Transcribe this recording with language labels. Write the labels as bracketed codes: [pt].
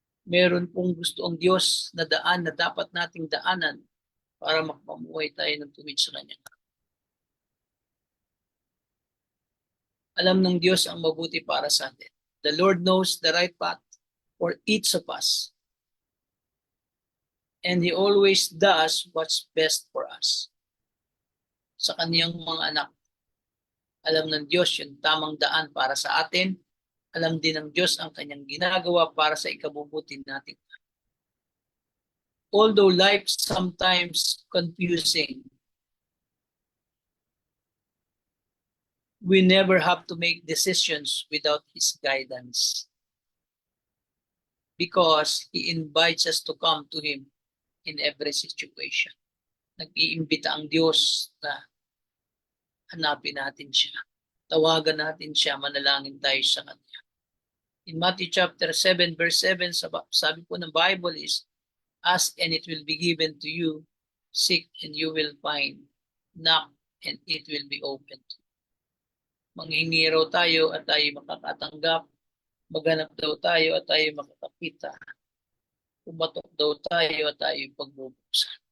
[tl] Meron pong gusto ang Diyos na daan na dapat nating daanan para makapamuhay tayo ng tuwid sa kanyang kapwa. Alam ng Diyos ang mabuti para sa atin. [en] The Lord knows the right path for each of us. And He always does what's best for us. [tl] Sa kaniyang mga anak, alam ng Diyos yung tamang daan para sa atin. Alam din ng Diyos ang kanyang ginagawa para sa ikabubuti natin. [en] Although life sometimes confusing, we never have to make decisions without His guidance because He invites us to come to Him in every situation. [tl] Nag-iimbita ang Diyos na hanapin natin siya. Tawagan natin siya, manalangin tayo sa Kanya. [en] In Matthew chapter 7, verse 7, [tl] sabi po ng [en] Bible is, ask and it will be given to you, seek and you will find, knock and it will be opened. [tl] Manghingi raw tayo at tayo makakatanggap, maghanap daw tayo at tayo makakakita, pumatok daw tayo at tayo pagbubuksan.